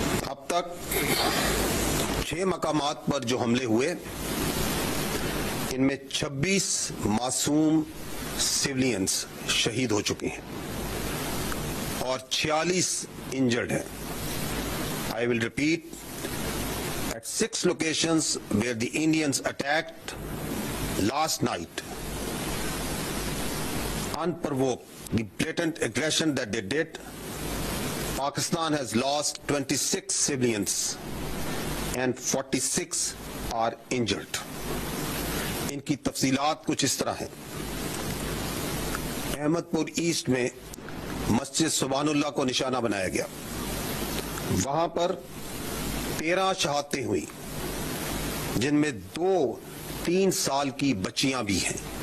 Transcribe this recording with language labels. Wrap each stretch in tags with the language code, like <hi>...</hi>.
<ur>اب تک 6 مقامات پر جو حملے ہوئے ان میں 26 معصوم سیولینز شہید ہو چکے ہیں اور 46 انجرڈ ہیں.</ur> <en>I will repeat, at 6 locations where the Indians attacked last night, unprovoked, the blatant aggression that they did, Pakistan has lost 26 civilians and 46 are injured.</en> <ur>ان کی تفصیلات کچھ اس طرح ہیں. احمد پور ایسٹ میں مسجد سبحان اللہ کو نشانہ بنایا گیا, وہاں پر 13 شہادتیں ہوئی جن میں 2-3 سال کی بچیاں بھی ہیں.</ur>